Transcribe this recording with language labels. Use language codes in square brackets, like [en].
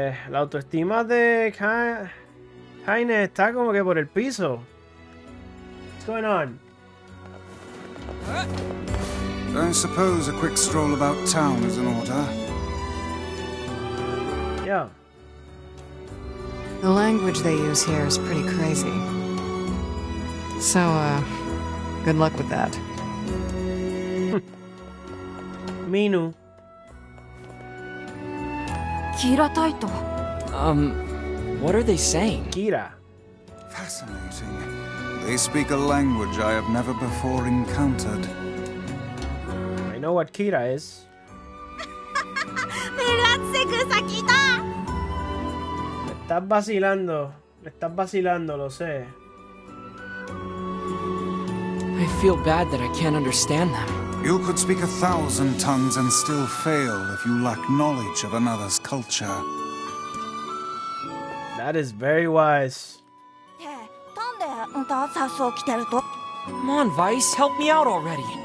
[es] La autoestima de Kaine está como que por el piso. [en] What's going on? I suppose a quick stroll about town is in order. Yeah. The language they use here is pretty crazy. So, good luck with that. Minu. What are they saying? Kira. Fascinating. They speak a language I have never before encountered. I know what Kira is. [es] Me estás vacilando, lo sé. [en] I feel bad that I can't understand them. You could speak 1,000 tongues and still fail if you lack knowledge of another's culture. That is very wise. Come on, Vice, help me out already.